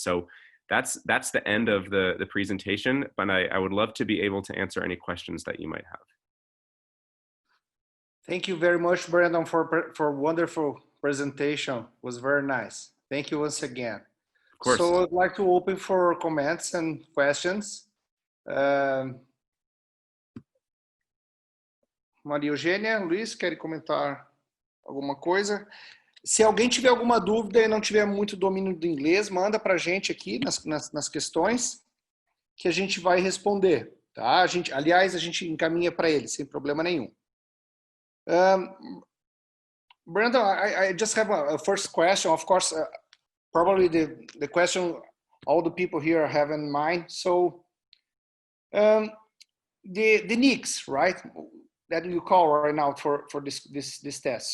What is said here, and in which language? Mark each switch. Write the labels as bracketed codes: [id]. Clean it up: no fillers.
[en] So that's the end of the presentation, but I would love to be able to answer any questions that you might have. Thank you very much, Brandon, for wonderful presentation. It was very nice. Thank you once again. Of course. So I'd like to open for comments and questions. [pt] Maria Eugênia, Luiz, querem comentar alguma coisa? Se alguém tiver alguma dúvida e não tiver muito domínio do inglês, manda para a gente aqui nas questões que a gente vai responder. Tá? Aliás, a gente encaminha para ele, sem problema nenhum. [en] Brandon, I just have a first question. Of course, probably the question all the people here have in mind. So the NICs, right, that you call right now for this test.